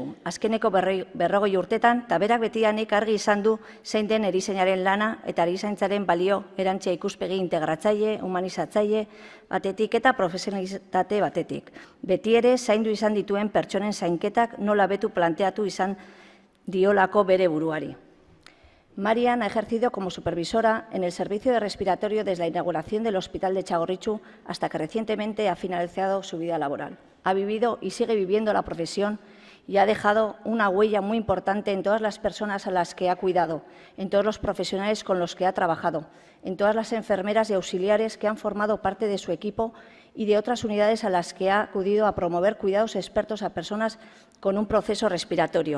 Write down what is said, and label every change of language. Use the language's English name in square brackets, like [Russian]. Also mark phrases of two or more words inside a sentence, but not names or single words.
[Basque] Azkeneko 40 urtetan, eta berak betidanik argi izan du zein den erizainaren lana eta erizaintzaren balio erantzia ikuspegi integratzaile, humanizatzaile batetik eta profesionalitate batetik. Beti ere, zaindu izan dituen pertsonen zainketak nola betu planteatu izan diolako bere buruari. [Spanish] Marian ha ejercido como supervisora en el servicio de respiratorio desde la inauguración del Hospital de Txagorritxu hasta que recientemente ha finalizado su vida laboral. Ha vivido y sigue viviendo la profesión y ha dejado una huella muy importante en todas las personas a las que ha cuidado, en todos los profesionales con los que ha trabajado, en todas las enfermeras y auxiliares que han formado parte de su equipo y de otras unidades a las que ha acudido a promover cuidados expertos a personas con un proceso respiratorio.